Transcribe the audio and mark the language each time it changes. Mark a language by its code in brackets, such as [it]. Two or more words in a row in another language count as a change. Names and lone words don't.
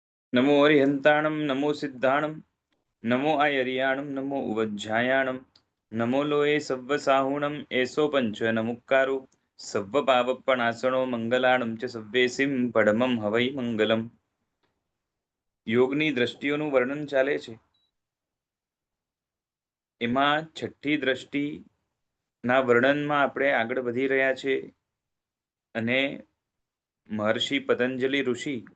[pra] नमो अरिहंताणं नमो सिद्धाणं नमो आयर्याणं नमो उवज्झायाणं नमो लोये सव्वसाहुणं एसो पंच नमुक्कारो सव्वपावप्पणासणो મંગલાણં ચ સવ્વેસિમ પડમં હવૈ મંગલમ. [gu] યોગની દ્રષ્ટિઓનું વર્ણન ચાલે છે. એમાં છઠ્ઠી દ્રષ્ટિના વર્ણનમાં આપણે આગળ વધી રહ્યા છે અને મહર્ષિ પતંજલિ ઋષિ